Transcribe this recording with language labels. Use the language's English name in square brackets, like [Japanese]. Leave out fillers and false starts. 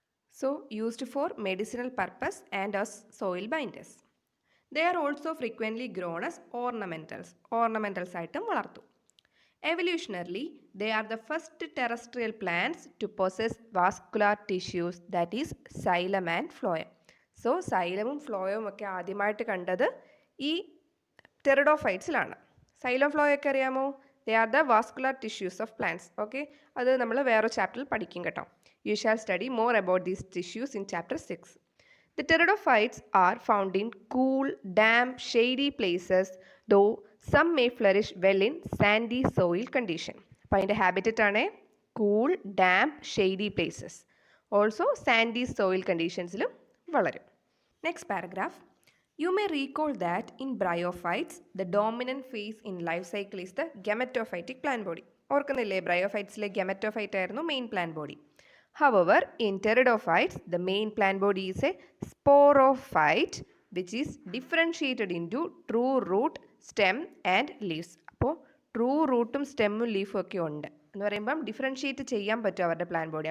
[English] So, used for medicinal purpose and as soil binders. They are also frequently grown as ornamentals [Malayalam] ആയിട്ടും വളർത്തും. [English] Evolutionarily, they are the first terrestrial plants to possess vascular tissues, that is xylem and phloem. [Malayalam] So, xylemum phloem ഒക്കെ ആദ്യമായിട്ട് കണ്ടത് ഈ ടെറിഡോഫൈറ്റ്സിലാണ്. Xylem phloem ഒക്കെ അറിയാമോ? [English] They are the vascular tissues of plants. [Malayalam] Okay, അത് നമ്മൾ വേറെ ചാപ്റ്ററിൽ പഠിക്കും കേട്ടോ. [English] You shall study more about these tissues in chapter 6. The pteridophytes are found in cool, damp, shady places, though some may flourish well in sandy soil condition. [Malayalam] അപ്പോൾ അതിൻ്റെ habitat ആണ് cool, damp, shady places. Also Sandy soil കണ്ടീഷൻസിലും വളരും. Next paragraph. [English] You may recall that in bryophytes, the dominant phase in life cycle is the gametophytic plant body. [Malayalam] ഓർക്കുന്നില്ലേ, ബ്രയോഫൈറ്റ്സിലെ gametophyte ആയിരുന്നു main plant body. [English] However, in pteridophytes, the main plant body is a sporophyte, which is differentiated into true root, stem and leaves. [Malayalam] അപ്പോൾ true റൂട്ടും സ്റ്റെമ്മും ലീഫും ഒക്കെ ഉണ്ട് എന്ന് പറയുമ്പം differentiate ചെയ്യാൻ പറ്റും അവരുടെ പ്ലാൻ ബോഡി.